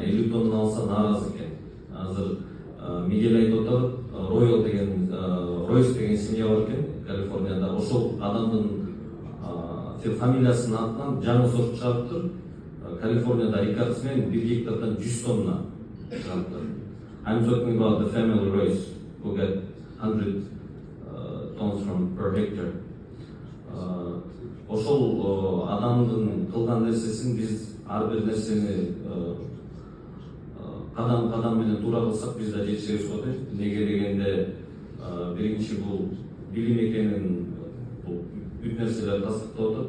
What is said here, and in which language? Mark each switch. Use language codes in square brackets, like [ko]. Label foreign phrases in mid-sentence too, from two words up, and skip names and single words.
[ky] 50 тонна алса нааразы экен. Азыр Мигель айтып отыр, Ройс деген семья бар экен Калифорнияда. Ошол адамдын фамилиясынын атынан жаңы сорт чыгарыптыр. Калифорнияда Рикардс менен 1 гектардан 100 тонна чыгарыптыр. [en] I'm talking about the family Royce who get 100 tons from per hectare. [ky] Ошол адамдын кылган нерсесин биз ар бир нерсени кадам менен туура кылсак биз да жетишебиз го дейт. Неге дегенде биринчи бул билим экенин бул бүт нерселер тастыктап атат.